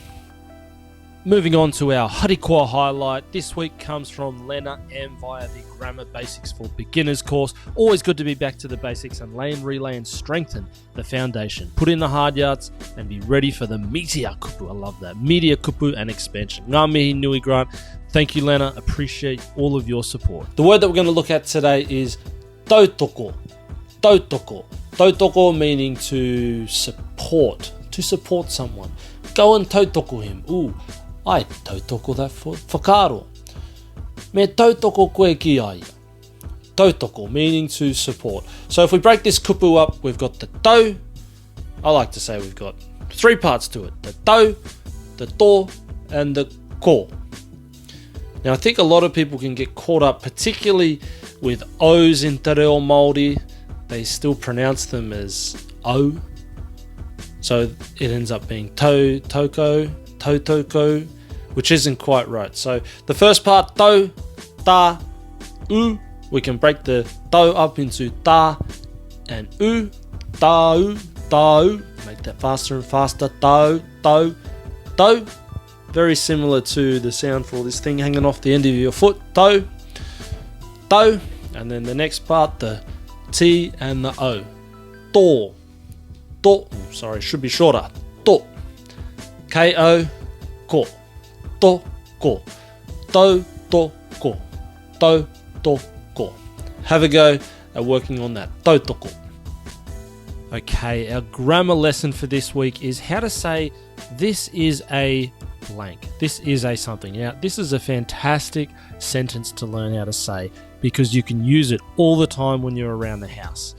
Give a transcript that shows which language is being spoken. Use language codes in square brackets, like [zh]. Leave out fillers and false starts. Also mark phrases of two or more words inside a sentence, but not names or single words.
[en] Moving on to our Harikoa highlight, this week comes from Lena M via the Grammar Basics for Beginners course. Always good to be back to the basics and lay and relay and strengthen the foundation. Put in the hard yards and be ready for the meteor kupu. I love that. Meteor kupu and expansion. [mi] Ngā mihi nui, [en] Grant. Thank you, Lena. Appreciate all of your support. The word that we're going to look at today is tautoko. Tautoko. Tautoko meaning to support someone. Go and tautoko him. Ooh. [mi] Ai tautoko that whakaaro. Me tautoko koe ki ai. Tautoko, [en] meaning to support. So if we break this kupu up, we've got the tau. I like to say we've got 3 parts to it. The tau, the to, and the ko. Now I think a lot of people can get caught up, particularly with O's in Te Reo Māori. They still pronounce them as O. So it ends up being tau, toko, tautoko, which isn't quite right. So the first part, [mi] tau, ta, u, [en] we can break the tau up into ta and u, tau, tau, make that faster and faster, [mi] tau, tau, tau. [en] Very similar to the sound for this thing hanging off the end of your foot, [mi] tau, tau, [en] and then the next part, the T and the O, to, to, sorry, should be shorter, to, [mi] K-O, ko, to, ko, tau, to, ko, tau, to, ko. [en] Have a go at working on that, tautoko. Okay, our grammar lesson for this week is how to say this is a blank. This is a something. Now, this is a fantastic sentence to learn how to say because you can use it all the time when you're around the house.